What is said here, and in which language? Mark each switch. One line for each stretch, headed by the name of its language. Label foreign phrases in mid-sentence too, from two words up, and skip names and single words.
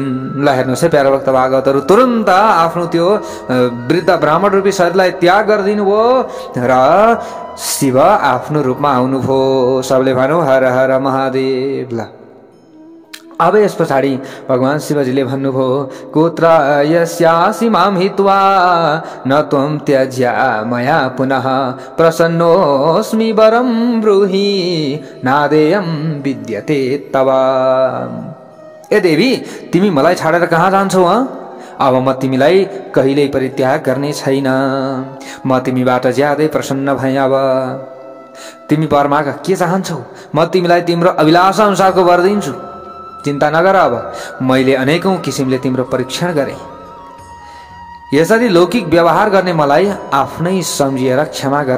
Nepali: ल हेर्नुहोस् है प्यारा भक्त भागवतहरू, तुरन्त आफ्नो त्यो वृद्ध ब्राह्मण रूपी शरीरलाई त्याग गरिदिनु भयो र शिव आफ्नो रूपमा आउनुभयो। सबले भनौँ हर हर महादेव। ल अब यस पछाडि भगवान शिवजीले भन्नुभयो,
Sanskrit: कुत्र यस्यासि मां हित्वा न त्वं त्यज्या मया पुनः प्रसन्नोऽस्मि वरं ब्रूहि नादेयं विद्यते तव।
Nepali: ए देवी, तिमी मलाई छाडेर कहाँ जान्छौ? अब म तिमीलाई कहिल्यै परित्याग गर्ने छैन। म तिमीबाट ज्यादै प्रसन्न भएँ। अब तिमी वरमाग के चाहन्छौ? म तिमीलाई तिम्रो अभिलाषा अनुसारको वर दिन्छु। चिन्ता नगर। अब मैले अनेकौं किसिमले तिम्रो परीक्षण गरेँ। यसरी लौकिक व्यवहार गर्ने मलाई आफ्नै सम्झिएर क्षमा गर।